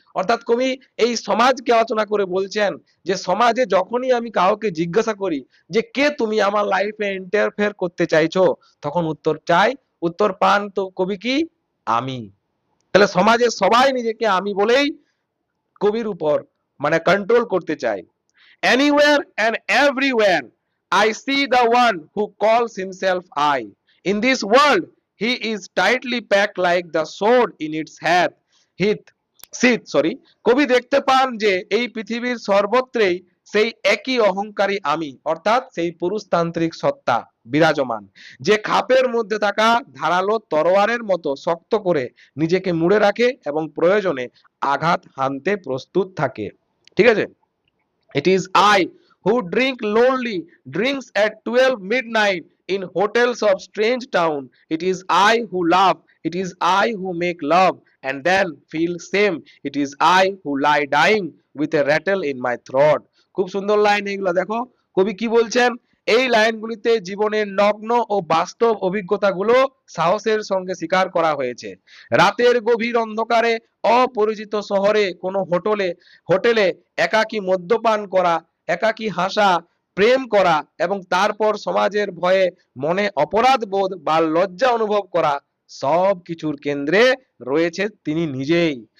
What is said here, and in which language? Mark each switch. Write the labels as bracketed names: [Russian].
[Bangla] অর্থাৎ কবি এই সমাজকে আলোচনা করে বলছেন যে সমাজে যখনই আমি কাউকে জিজ্ঞাসা করি যে কে তুমি, আমার লাইফে ইন্টারফেয়ার করতে চাইছো, তখন উত্তর পান তো কবি কি, আমি। তাহলে সমাজে সবাই নিজেকে আমি বলেই কবির উপর মানে কন্ট্রোল করতে চায়। [English] Anywhere and everywhere I see the one who calls himself I. In this world he is tightly packed like the sword in its sheath. [Bangla] কবি দেখতে পান যে এই পৃথিবীর সর্বত্রেই সেই একই অহংকারী আমি, অর্থাৎ সেই পুরুষতান্ত্রিক সত্তা বিরাজমান, যে খাপের মধ্যে থাকা ধারালো তরোয়ারের মতো শক্ত করে নিজেকে মুড়ে রাখে এবং প্রয়োজনে আঘাত হানতে প্রস্তুত থাকে। ঠিক আছে। [English] It is I who drink lonely drinks at 12 midnight in hotels of strange town. It is I who love. It is I who make love and then feel shame. It is I who lie dying with a rattle in my throat. [Bangla] খুব সুন্দর line এগুলো, দেখো কবি কি বলছেন। এই লাইনগুলিতে জীবনের নগ্ন ও বাস্তব অভিজ্ঞতাগুলো সাহসের সঙ্গে স্বীকার করা হয়েছে। রাতের গভীর অন্ধকারে অপরিচিত শহরে কোনো হোটেলে একাকী মদ্যপান করা, একাকী হাসা, প্রেম করা এবং তারপর সমাজের ভয়ে মনে অপরাধ বোধ বা লজ্জা অনুভব করা, সব কিছুর কেন্দ্রে রয়েছে তিনি নিজেই।